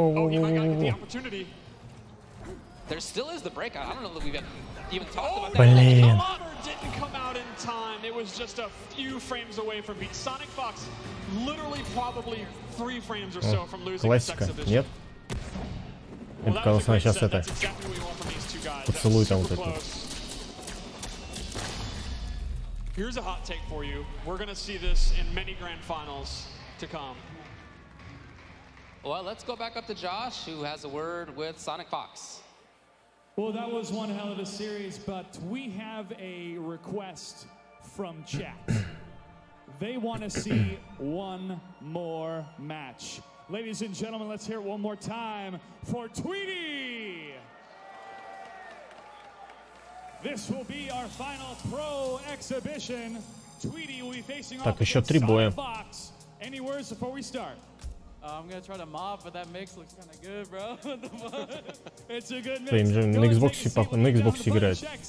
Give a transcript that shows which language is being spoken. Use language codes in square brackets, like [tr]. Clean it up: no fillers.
[en] He might not get the opportunity. There still is the breakout. I don't know that we've even talked about that. [ru] Блин. [en] Didn't come out in time. It was just a few frames away from beat. Sonic Fox literally probably 3 frames or so from losing the sex of this. [ru] Нет? Это когда сейчас это поцелуй там вот это. [en] Here's a hot take for you. We're going to see this in many grand finals to come. Well, let's go back up to Josh, who has a word with Sonic Fox. Well, that was one hell of a series, but we have a request from chat. They want to see one more match. Ladies and gentlemen, let's hear it one more time for Tweety. This will be our final pro exhibition. Tweety will be facing off against Sonic Fox. Any words before we start? I'm gonna try to mob, but that mix looks kind of good, bro. It's a good mix. [ru] На Xbox играет.